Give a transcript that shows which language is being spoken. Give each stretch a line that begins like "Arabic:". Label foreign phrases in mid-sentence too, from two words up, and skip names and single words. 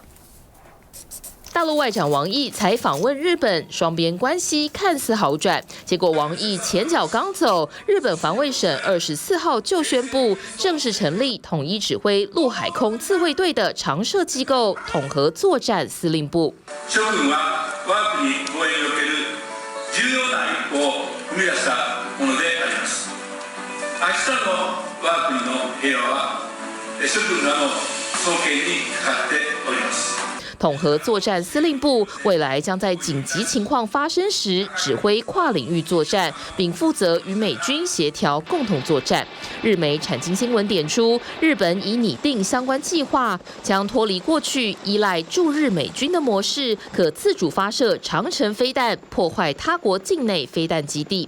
Chinese: 大陆外长王毅才访问日本，双边关系看似好转。结果王毅前脚刚走，日本防卫省24号就宣布正式成立统一指挥陆海空自卫队的常设機構统合作战司令部。
Japanese: 諸君は我が国防衛における重要な一歩を踏み出したものであります。明日の我が国の平和は諸君らの双肩にかかっております。
Chinese: 统合作战司令部未来将在紧急情况发生时指挥跨领域作战，并负责与美军协调共同作战。日媒产经新闻点出，日本已拟定相关计划，将脱离过去依赖驻日美军的模式，可自主发射长程飞弹，破坏他国境内飞弹基地。